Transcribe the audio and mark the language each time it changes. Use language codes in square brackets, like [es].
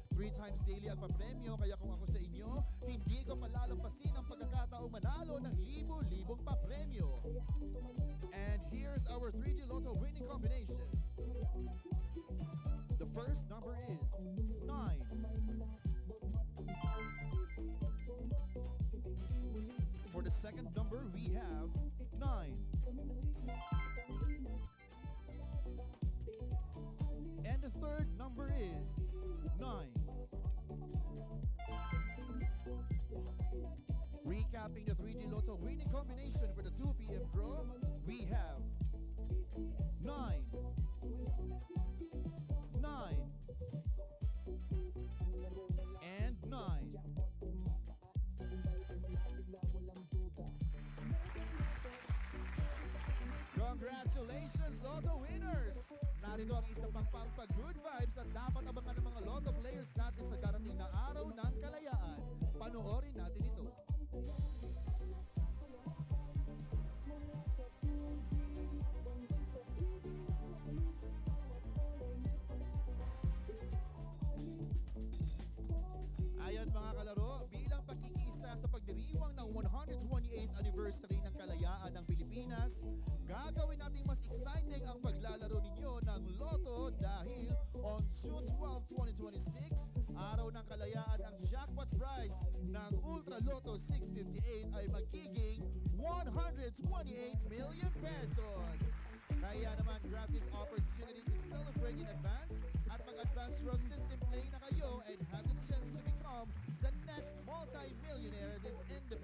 [tl] 3 times daily ang papremyo, kaya kung ako sa inyo, hindi ko palalampasin ang pagkakataong manalo ng libo-libong papremyo. [en] And here's our 3D Lotto winning combination. The first number is 9. For the second number, we have 9. And the third number is 9. Recapping the 3D Lotto winning combination for the 2 p.m. draw, we have 9, 9, and 9. Congratulations, Lotto winners! [tl] Narito ang isa pang pampag-good vibes at dapat abangan ng mga Lotto players natin sa darating na araw ng kalayaan. Panoorin natin ito. Ayan mga kalaro, bilang pakikiisa sa pagdiriwang ng 128th anniversary ng kalayaan ng Pilipinas, gagawin natin mas exciting ang paglalaro ninyo ng Lotto dahil on June 12, 2026, araw ng kalayaan, ang jackpot prize ng Ultra Lotto 658 ay magiging 128 million pesos. Kaya naman, [en] grab this opportunity to celebrate in advance [tl] at mag-advance draw system play na kayo [en] and have the chance to become the next multi-millionaire this